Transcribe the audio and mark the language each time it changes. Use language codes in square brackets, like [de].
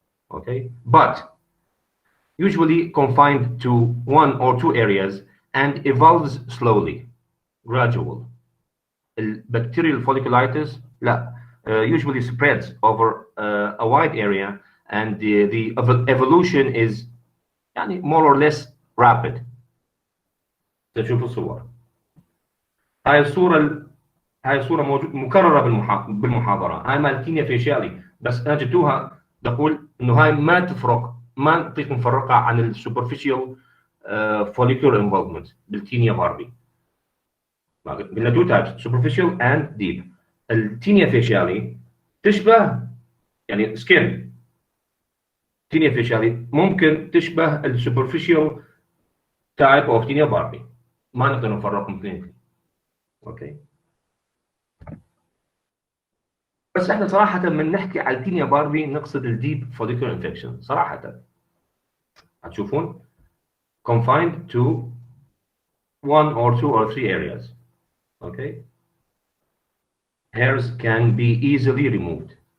[en] Okay, but usually confined to one or two areas and evolves slowly, gradual. Bacterial folliculitis usually spreads over a wide area, and the evolution is more or less rapid. [ar] تشوفوا الصور. هاي الصورة مكررة بالمحاضرة. هاي مال تينيا فيشيالي، بس أنا جبتوها بقول إنه هاي ما تفرق، ما نعطيك مفرقة عن السوبرفيشال [en] follicular involvement [ar] بالتينيا باربي. قلنا [en] two types, superficial and deep. [ar] التينيا فيشيالي تشبه يعني skin. تينيا فيشيالي ممكن تشبه السوبرفيشال [en] type of [ar] تينيا باربي. ما نقدر نفرقهم اثنين. اوكي. بس احنا صراحة من نحكي على التينيا باربي نقصد الديب [en] follicular infection [ar] صراحة. هتشوفون [en] confined to one or two or three areas. Okay. Hairs can be easily removed.